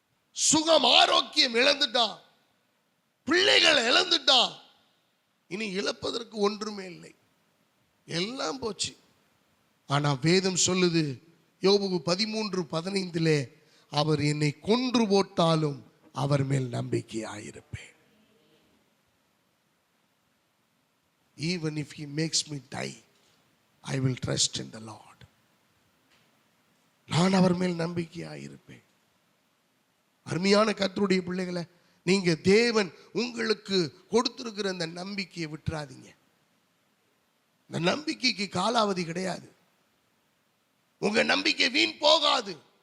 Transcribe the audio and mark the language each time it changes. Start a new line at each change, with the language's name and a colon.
Tamil: சுகம் ஆரோக்கியம் இழந்துட்டான். பிள்ளைகள் இழந்துட்டான். இனி இழப்பதற்கு ஒன்றுமே இல்லை. எல்லாம் போச்சு. ஆனா வேதம் சொல்லுது, யோபு 13:15 அவர் என்னை கொன்று போட்டாலும் அவர் மேல் நம்பிக்கையாயிருப்பேன்.
English: Even if he makes me die, I will trust in the Lord.
Tamil: நான் அவர் மேல் நம்பிக்கையாயிருப்பேன். அருமையான கர்த்தருடைய பிள்ளைகளை, நீங்க தேவன் உங்களுக்கு கொடுத்திருக்கிற அந்த நம்பிக்கையை விட்டுறாதீங்க. இந்த நம்பிக்கைக்கு காலாவதி கிடையாது. உங்க நம்பிக்கை வீண் போகாது.